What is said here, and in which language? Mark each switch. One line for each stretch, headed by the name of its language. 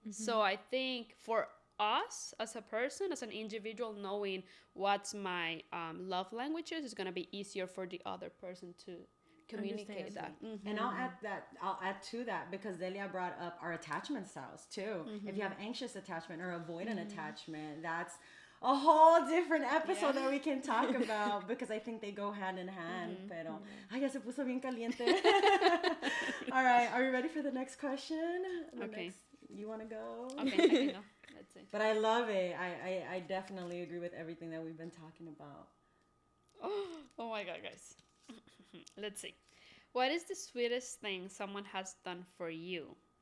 English: So I think for us as a person, as an individual, knowing what's my love languages is gonna be easier for the other person to communicate that. And I'll add to that because Delia brought up our attachment styles too. If you have anxious attachment or avoidant attachment, that's a whole different episode that we can talk about because I think they go hand in hand.
Spanish: Pero, ay, ya se puso bien caliente.
English: All right, are you ready for the next question? Okay. You want to go? Okay, I can go. Let's see. But I love it. I definitely agree with everything that we've been talking about. Oh my god, guys. Let's see. What is the sweetest thing someone has done for you?